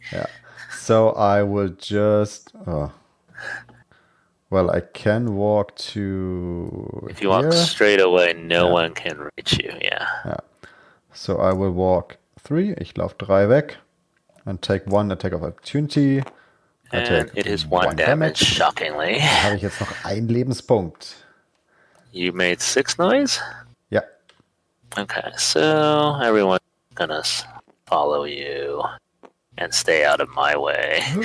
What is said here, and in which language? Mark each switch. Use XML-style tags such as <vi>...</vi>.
<en>Yeah. So I will just... well, I can walk to... If you walk here. straight away, no one can reach you. Yeah. Yeah. So I will walk 3.</en> <de>Ich laufe 3 weg.</de> <en>And take 1 attack of opportunity. And it is 1 damage, shockingly.</en> <de>Dann habe ich jetzt noch 1 Lebenspunkt.</de> <en>You made 6 noise?</en> <de>Ja.</de> <en>Okay, so everyone's gonna follow you and stay out of my way.</en>